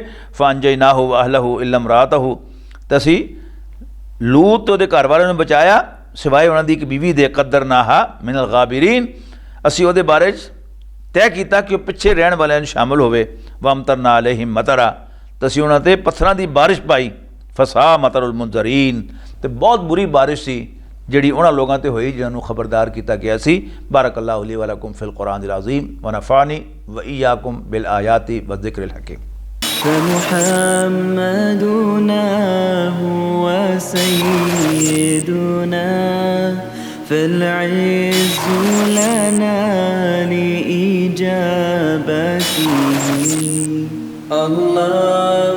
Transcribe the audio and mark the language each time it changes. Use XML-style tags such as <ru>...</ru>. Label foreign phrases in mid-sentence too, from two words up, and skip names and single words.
<ar>فأنجيناه وأهله إلا امرأته,</ar> <pa>تے اسی لوط تو دے گھر والوں نے بچایا سوائے انہاں دی ایک بیوی دے.</pa> <ar>قدرناها من الغابرين,</ar> <pa>اسی اوہدے بارے طے کیا کہ وہ پچھے رہنے والے شامل ہووے.</pa> <ar>وأمطرنا عليهم مطرا,</ar> <pa>تو اسی انہاں تے پتھراں دی بارش پائی.</pa> <ar>فساء مطر المنذرين,</ar> <pa>تو بہت بری بارش سی جیہڑی انہاں لوگوں تے ہوئی جنہاں نوں خبردار کیا گیا سی.</pa> <ar>بارك الله لي ولكم في القرآن العظيم ونفعني وإياكم بالآيات والذكر الحكيم. فمحمدنا هو سيدنا فالعز لنا لإجابته الله</ar>